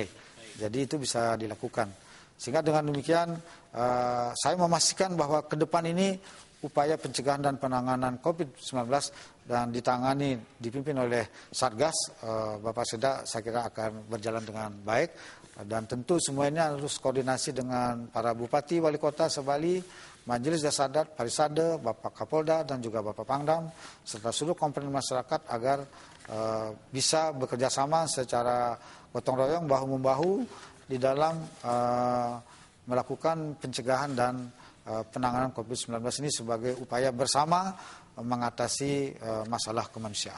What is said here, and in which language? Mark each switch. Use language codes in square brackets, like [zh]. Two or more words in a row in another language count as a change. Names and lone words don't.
[id] Jadi itu bisa dilakukan. Sehingga dengan demikian saya memastikan bahwa ke depan ini upaya pencegahan dan penanganan COVID-19 dan dipimpin oleh Satgas Bapak Seda, saya kira akan berjalan dengan baik. Dan tentu semuanya harus koordinasi dengan para bupati, wali kota se-Bali, Majelis Desa Adat, Parisade, Bapak Kapolda dan juga Bapak Pangdam serta seluruh komponen masyarakat agar bisa bekerja sama secara gotong royong, bahu-membahu di dalam melakukan pencegahan dan penanganan COVID-19 ini sebagai upaya bersama mengatasi masalah kemanusiaan.